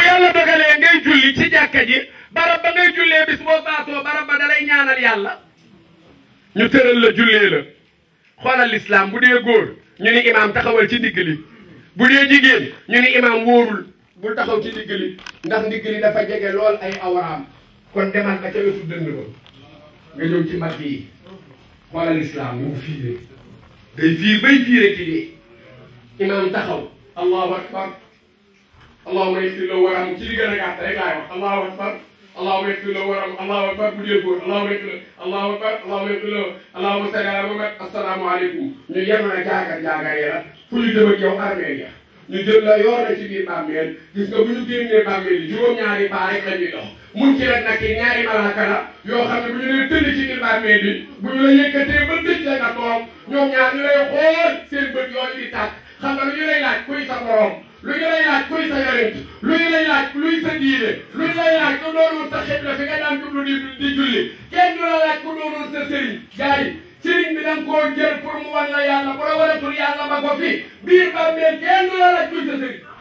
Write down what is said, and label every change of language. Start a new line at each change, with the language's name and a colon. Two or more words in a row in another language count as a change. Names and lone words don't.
Wolof: yàlla dogalee ngay julli ci jàkka ji barab ba ngay jullee bis boo baatoo barab ba dalay ñaanal yàlla ñu tëral la jullee la xoolal l'islam bu dee góor ñu ni imaam taxawal ci ndigg li bu dee jigéen ñu ni imaam wóorul bul taxaw ci ndigg li ndax ndigg li dafa jege lool ay awraam kon demal ka ca wetu dënd ba nga ñëw ci mag yi xoolal l'islam mu fiiree day fiir bay fiire ci dee imaam taxaw
Arabic: الله أكبر اللهم اغفر له وارحم
Wolof: ci li gën a gàtt rek laay wax
Arabic: الله أكبر اللهم اغفر له وارحم الله أكبر
Wolof: bu dee góor
Arabic: اللهم اغفر له الله أكبر اللهم اغفر له اللهم صل على محمد السلام عليكم
Wolof: ñu yem na jaagar yi la fu ñu dem ak yow armeel ya ñu jël la yor na ci biir bàmmeel gis nga bu ñu génnee bàmmeel yi juróom-ñaari paa rek la ñuy dox mun ci rek nag ñaari malaaka la yoo xam ne bu ñu leen tëdd ci biir bàmmeel bi bu ñu la yëkkatee ba dëj la nga toog ñoom ñaar ñu lay xool seen bët yooyu di tàkk xam nga lu ñu lay laaj kuy sa borom lu ñu lay laaj kuy sa yonent lu ñu lay laaj luy sa diine lu ñu lay laaj ku doonul sa xibla fi nga daan jublu di julli kenn du la laaj ku doonul sa sëriñ gars yi sëriñ bi da nga koo jël pour mu wan la yàlla bu la waratul yàlla ba ko fi biir bàmmeel kenn du la laaj kuy sa sëriñ